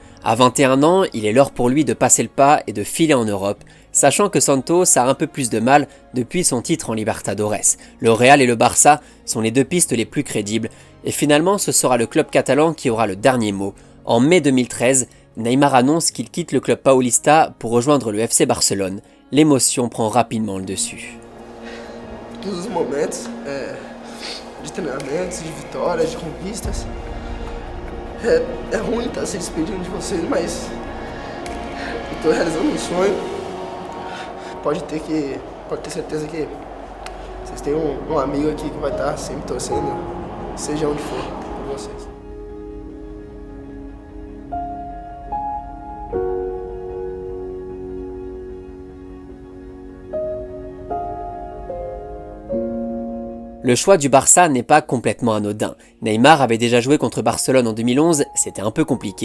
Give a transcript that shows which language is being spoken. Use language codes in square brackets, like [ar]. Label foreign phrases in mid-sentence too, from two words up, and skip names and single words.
[fr] À 21 ans, il est l'heure pour lui de passer le pas et de filer en Europe, sachant que Santos a un peu plus de mal depuis son titre en Libertadores. Le Real et le Barça sont les deux pistes les plus crédibles, et finalement ce sera le club catalan qui aura le dernier mot. En mai 2013, Neymar annonce qu'il quitte le club paulista pour rejoindre le FC Barcelone. L'émotion prend rapidement le dessus. [pt] Todos os momentos de treinamentos, de vitórias, de conquistas. É ruim estar se despedindo de vocês, mas eu estou realizando um sonho. Pode ter certeza que vocês têm um amigo aqui que vai estar sempre torcendo, seja onde for, por vocês. [fr] Le choix du Barça n'est pas complètement anodin. Neymar avait déjà joué contre Barcelone en 2011, c'était un peu compliqué.